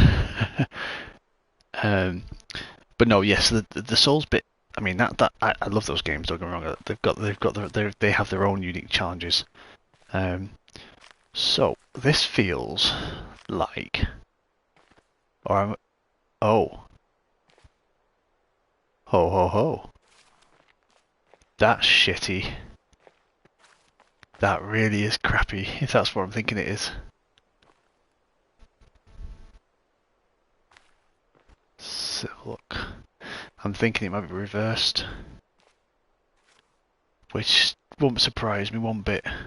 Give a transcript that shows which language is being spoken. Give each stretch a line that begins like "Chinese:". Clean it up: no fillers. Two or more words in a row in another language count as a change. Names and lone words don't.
English: But no, yes, the Souls bit. I mean, I love those games. Don't get me wrong. They have their own unique challenges. So this feels like, or I'm, oh, ho ho ho. That's shitty. That really is crappy. If that's what I'm thinking it is. So look, I'm thinking it might be reversed, which won't surprise me one bit.